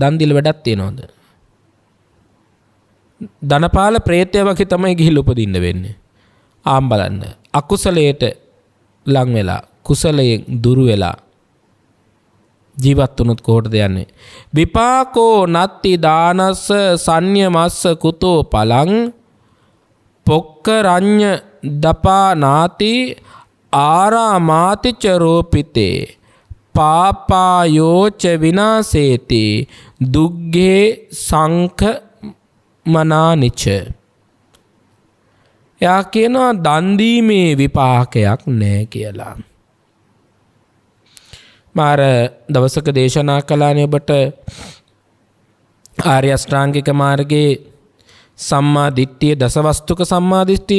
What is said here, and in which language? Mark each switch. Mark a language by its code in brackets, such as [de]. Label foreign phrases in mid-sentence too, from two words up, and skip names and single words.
[si] දන් දීලා වැඩක් තියනවද? ධනපාල ප්‍රේතය වගේ තමයි ගිහිල්ලා උපදින්න වෙන්නේ. ආම් බලන්න. අකුසලයට ලං වෙලා කුසලයෙන් දුරු වෙලා ජීවත් වුණොත් කොහොටද යන්නේ? [pi] විපාකෝ නත්ති දානස්ස සඤ්ඤමස්ස කුතෝ පලං පොක්කරඤ්ඤ දපා නාති ආරාමාති ච රෝපිතේ පාපායෝච විනාසේති දුග්ගේ සංඛ මනානිච. [si] එයා කියනවා දන් දීමේ විපාකයක් නැහැ කියලා. මාර දවසක දේශනා කළානේ ඔබට ආර්ය අෂ්ටාංගික මාර්ගයේ [pi] සම්මා දිට්ඨිය [si] දසවස්තුක [pi] සම්මා දිට්ඨිය.